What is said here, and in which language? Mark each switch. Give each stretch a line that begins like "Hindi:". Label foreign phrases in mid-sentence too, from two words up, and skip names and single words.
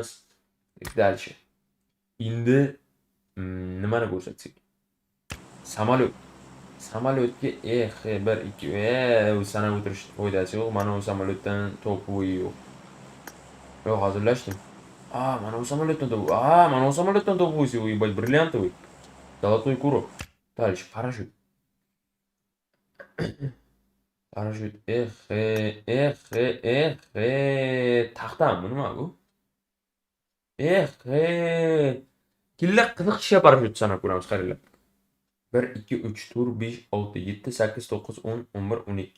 Uzbek: Дальше. Endi nimani ko'rsatsak? Samolyot. Samolyotga 1 2 sanab o'tirish foydasi yo'q. Mana bu samolyotdan to'pi yo'q. Yo'q, hozirlashdim. Mana bu samolyotdan to'pi. Mana bu samolyotdan to'pi qo'ysa,
Russian: ебать, бриллиантовый. Золотой курок. Дальше, парашют.
Uzbek: Parashyut. Taxtami nima bu? Killa qiziq ishga parashyut sanab ko'ramiz, qaranglar. 1 2 3 4 5 6 7 8 9 10 11 12.